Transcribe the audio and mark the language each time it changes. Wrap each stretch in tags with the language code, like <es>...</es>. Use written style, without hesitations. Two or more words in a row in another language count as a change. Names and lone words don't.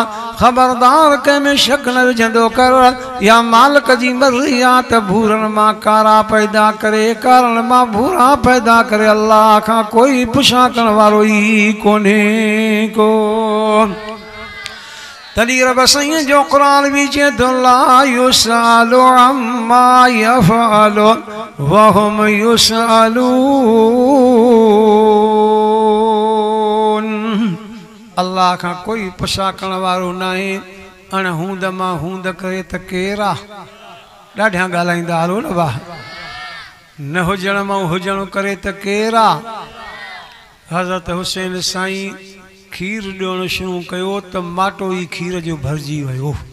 <sd>ख़बरदार कंहिंमें शक न विझंदो कर, या मालिक जी मर्ज़ी आ त भूरनि मां कारा पैदा करे, कारनि मां भूरा पैदा करे। अल्लाह खां कोई पुछा करण वारो ई कोन्हे को। तॾहिं रब साईं जो क़ुरान बि चए थो</sd> <ar>لا يسأل عما يفعل وهم يسألون.</ar> <sd>अल्लाह खां कोई पुछा करण वारो न आहे। अण हूंद मां हूंद करे त केरु आहे? ॾाढा ॻाल्हाईंदा हलो न वाह। न हुजण मां हुजण करे त केरु आहे? हज़रत हुसैन साईं खीर ॾियणु शुरू कयो त माटो ई खीर जो भरिजी वियो।</sd>